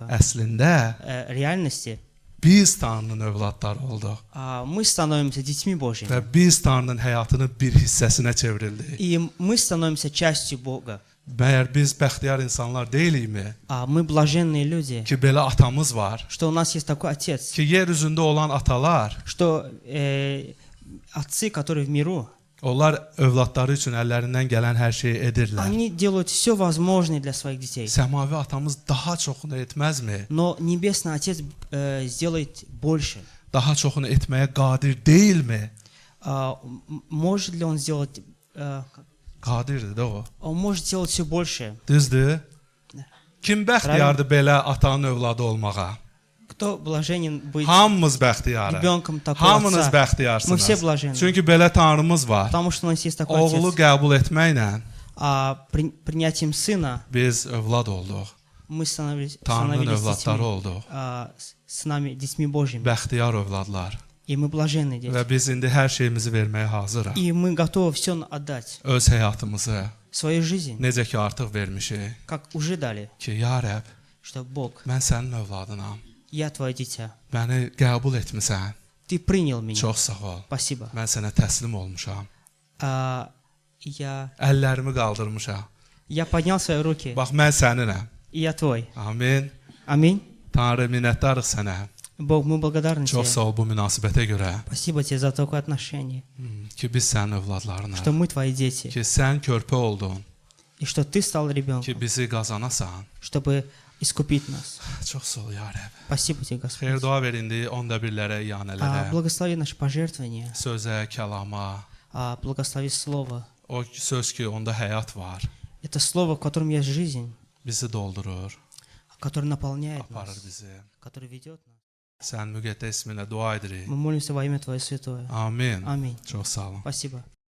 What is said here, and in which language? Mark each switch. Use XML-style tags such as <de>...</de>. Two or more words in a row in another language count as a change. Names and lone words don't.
<az>əslində</az> <ru>реальности,</ru> <az>biz Tanrının övladları olduq</az> <ru>мы становимся детьми Божьими.</ru> <az>və biz Tanrının həyatının bir hissəsinə çevrildik.</az> <ru>И мы становимся частью Бога.</ru> <az>Məyər biz bəxtiyar insanlar deyilikmi</az> <ru>Мы блаженные люди,</ru> <az>ki, belə atamız var,</az> <ru>что у нас есть такой Отец,</ru> <az>ki, yer üzündə olan atalar,</az> <ru>что отцы, которые в миру,</ru> <az>onlar övladları üçün əllərindən gələn hər şeyi edirlər.</az> <ru>они делают все возможное для своих детей.</ru> <az>Səmavi atamız daha çoxunu etməzmi?</az> <ru>Но Небесный Отец сделает больше.</ru> <az>Daha çoxunu etməyə qadir deyilmi?</az> <ru>Может ли Он сделать...</ru> <az>Qadirdir də o.</az> <ru>Он может сделать все больше.</ru> <az>Düzdür? Kim bəxtiyardır belə atanın övladı olmağa?</az> <ru>Кто блаженен быть</ru> <az>Hamımız bəxtiyarıq.</az> <ru>ребенком такого</ru> <az>Hamınız</az> <ru>отца?</ru> <az>bəxtiyarsınız.</az> <ru>Мы все блаженны.</ru> <az>Çünki belə Tanrımız var.</az> <ru>Потому что у нас есть такой</ru> <az>Oğlu</az> <ru>Отец.</ru> <az>qəbul etməklə</az> <ru>Принятием Сына</ru> <az>biz övlad olduq.</az> <ru>мы становились</ru> <az>Tanrının</az> <ru>детьми,</ru> <az>övladları olduq.</az> <ru>с нами, детьми Божьими.</ru> <az>Bəxtiyar övladlar.</az> <ru>И мы блаженные</ru> <az>Və</az> <ru>дети.</ru> <az>biz indi hər şeyimizi verməyə hazırıq.</az> <ru>И мы готовы все отдать.</ru> <az>Öz həyatımızı</az> <ru>Свою жизнь,</ru> <az>necə ki artıq vermişik.</az> <ru>как уже дали,</ru> <az>Ki, ya Rəbb,</az> <ru>что Бог,</ru> <az>mən sənin övladınam.</az> <ru>я твое дитя.</ru> <az>Məni qəbul etmisən.</az> <ru>Ты принял меня.</ru> <az>Çox sağ ol.</az> <ru>Спасибо.</ru> <az>Mən sənə təslim olmuşam. Əllərimi qaldırmışam.</az> <ru>Я поднял свои руки,</ru> <az>Bax, mən səninəm.</az> <ru>и я твой.</ru> <az>Amin.</az> <ru>Аминь.</ru> <az>Tanrı, minnətdarıq sənə.</az> <ru>Бог, мы благодарны</ru> <az>Çox</az> <ru>тебе.</ru> <az>sağ ol bu münasibətə görə.</az> <ru>Спасибо тебе за такое отношение,</ru> <az>Ki, biz sənin övladlarınıq.</az> <ru>что мы твои дети,</ru> <az>Ki, sən körpə oldun.</az> <ru>и что ты стал</ru> <az>Ki,</az> <ru>ребенком,</ru> <az>bizi qazanasan.</az> <ru>чтобы искупить нас.</ru> <az>Çox sağ ol, ya Rəbb.</az> <ru>Спасибо тебе, Господь.</ru> <az>Xeyir dua ver indi onda birlərə, iyanələrə,</az> <ru>Благослови наши пожертвования,</ru> <az>sözə, kəlama.</az> <ru>благослови Слово.</ru> <az>O söz ki, onda həyat var.</az> <ru>Это Слово, в котором есть жизнь,</ru> <az>Bizi doldurur,</az> <ru>которое наполняет</ru> <az>aparır</az> <ru>нас,</ru> <az>bizi.</az> <ru>которое ведет нас.</ru> <az>Sən müqəddəs isminlə dua edirik.</az> <ru>Мы молимся во имя Твое Святое.</ru> <az>Amin.</az> <ru>Аминь.</ru> <az>Çox sağ olun.</az> <ru>Спасибо.</ru>